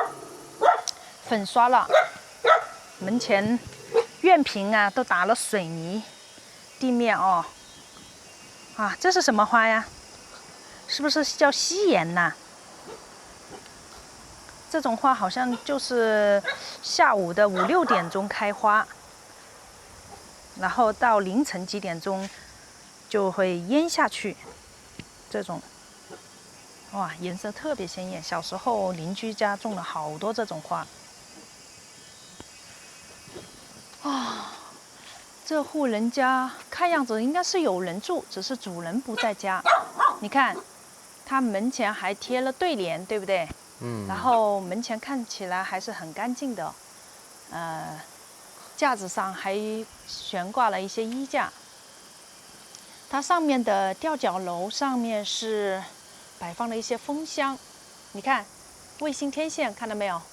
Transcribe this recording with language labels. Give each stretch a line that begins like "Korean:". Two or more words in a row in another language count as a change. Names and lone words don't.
Chinese: 粉刷了，門前。院屏啊，都打了水泥，地面哦，這是什麼花呀？是不是叫西岩吶？這種花好像就是下午的5-6 點鐘開花，然後到凌晨幾點鐘就會淹下去。這種，哇，顏色特別鮮豔。小時候鄰居家種了好多這種花。這戶人家看樣子應該是有人住，只是主人不在家。你看，他門前還貼了對聯，對不對？嗯。然後門前看起來還是很乾淨的，架子上還懸掛了一些衣架。它上面的吊腳樓上面是擺放了一些蜂箱，你看，衛星天線看到沒有？